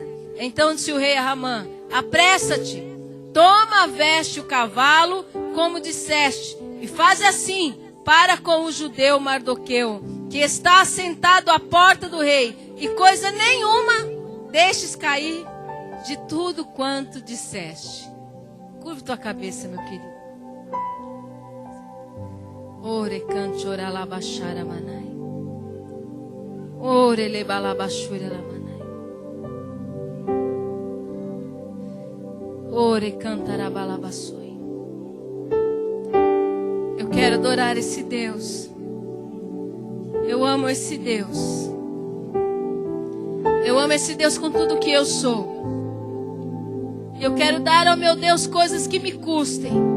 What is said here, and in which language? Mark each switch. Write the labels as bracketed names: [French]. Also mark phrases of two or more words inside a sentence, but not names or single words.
[Portuguese] Então disse o rei a Ramã: apressa-te, toma a veste e o cavalo, como disseste, e faz assim para com o judeu Mardoqueu, que está assentado à porta do rei, e coisa nenhuma deixes cair de tudo quanto disseste. Curva tua cabeça, meu querido. Ore canchora labachara manai. Ore lebalabachura lamanai. Ore cantarabalabassoi. Eu quero adorar esse Deus. Eu amo esse Deus. Eu amo esse Deus com tudo que eu sou. Eu quero dar ao meu Deus coisas que me custem.